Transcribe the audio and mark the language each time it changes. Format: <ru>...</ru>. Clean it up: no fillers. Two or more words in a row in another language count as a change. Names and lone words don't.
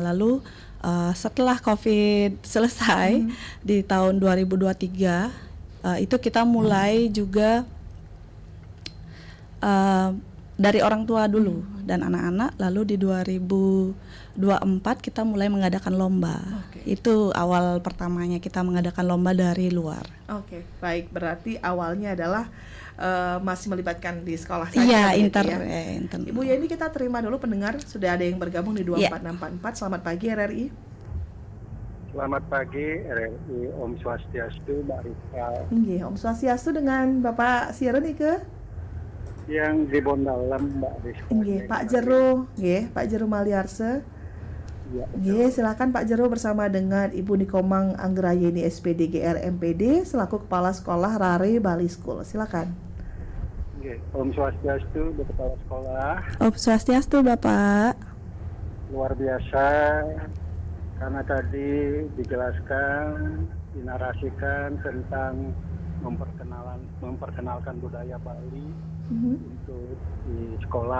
<id>Lalu setelah COVID selesai di tahun 2023 itu kita mulai juga dari orang tua dulu dan anak-anak, lalu di 2024 kita mulai mengadakan lomba. Itu awal pertamanya kita mengadakan lomba dari luar. Oke, baik, berarti awalnya adalah masih melibatkan di sekolah saja. Iya, intern. Ibu Yeni, kita terima dulu pendengar, sudah ada yang bergabung di 24644. Selamat pagi RRI. Selamat pagi RRI,</id> <ban>Om Swastiastu,</ban> <id>Mbak Rika. Nggih,</id> <ban>Om Swastiastu</ban> <id>dengan Bapak Siren ke? Yang di Bondalam, Mbak Rizka. Nggih, Pak Jero, nggih, Pak Jero Maliarse. Ya, Nggih, silakan Pak Jero bersama dengan Ibu Nikomang Anggrayeni SPD GR MPD selaku Kepala Sekolah Rare Bali School. Silakan. Nggih,</id> <ban>Om Swastiastu,</ban> <id>Bu Kepala Sekolah.</id> <ban>Om Swastiastu,</ban> <id>Bapak. Luar biasa, karena tadi dijelaskan, dinarasikan tentang memperkenalkan budaya Bali untuk di sekolah.</id>